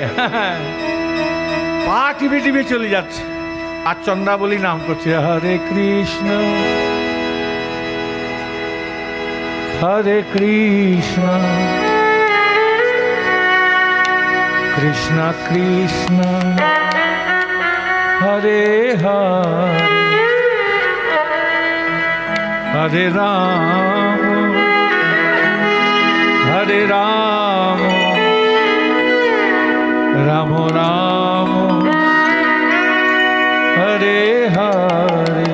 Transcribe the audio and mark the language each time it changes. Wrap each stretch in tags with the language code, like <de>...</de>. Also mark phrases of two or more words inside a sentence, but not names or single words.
<bn>পা টিপে টিপে চলে যাচ্ছে, আর চন্দ্রাবলী নাম করছে হরে কৃষ্ণ হরে কৃষ্ণ কৃষ্ণ কৃষ্ণ হরে হরে হরে রাম হরে রাম রাম রাম হরে হরে</bn>